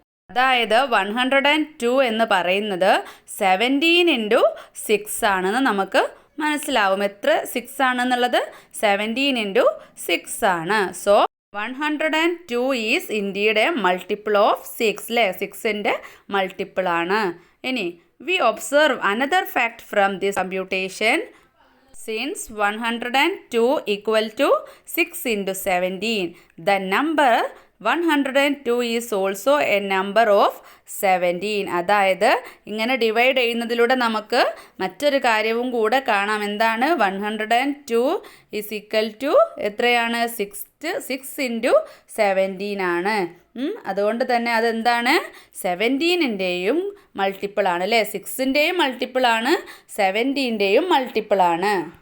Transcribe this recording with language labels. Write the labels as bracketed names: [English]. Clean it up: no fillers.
[Malayalam] അതായത് 102 എന്ന് പറയുന്നത് 17 × 6 ആണെന്ന് നമുക്ക് മനസ്സിലാവും. എത്ര 6 ആണെന്നുള്ളത് 17 × 6 ആണ്. [English] so 102 is indeed a multiple of 6 [Malayalam] അല്ലേ, 6ൻ്റെ മൾട്ടിപ്പിൾ ആണ്. [English] ഇനി we observe another fact from this computation. Since 102 equal to 6 × 17, the number 102 is also a number of 17. [Malayalam] അതായത് ഇങ്ങനെ ഡിവൈഡ് ചെയ്യുന്നതിലൂടെ നമുക്ക് മറ്റൊരു കാര്യവും കൂടെ കാണാം. എന്താണ്, [English] 102 is equal to [Malayalam] എത്രയാണ്, 6 × 17 ആണ്. അതുകൊണ്ട് തന്നെ അതെന്താണ്, 17ൻ്റെയും മൾട്ടിപ്പിൾ ആണ് അല്ലേ, 6ൻ്റെയും മൾട്ടിപ്പിൾ ആണ്, 17ൻ്റെയും മൾട്ടിപ്പിൾ ആണ്.